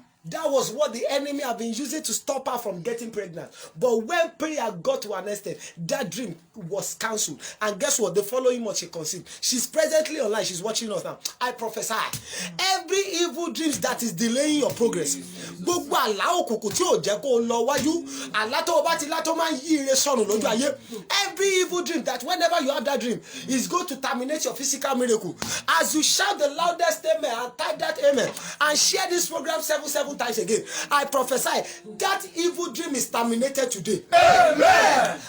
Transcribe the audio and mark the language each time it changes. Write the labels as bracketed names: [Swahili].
[English] That was what the enemy have been using to stop her from getting pregnant. But when prayer got to an extent, that dream was cancelled. And guess what? The following month she conceived. She's presently online. She's watching us now. I prophesy. Every evil dream that is delaying your progress. [Yoruba] Gbogbo àlá òkùnkùn tí ò jẹ́ kó lọ wájú. Àlá tó bá ti lá tó máa ń yí ire sọnù lójú ayé. [English] Every evil dream that whenever you have that dream is going to terminate your physical miracle. As you shout the loudest amen and type that amen and share this program 7 times again, I prophesy that evil dream is terminated today. Amen.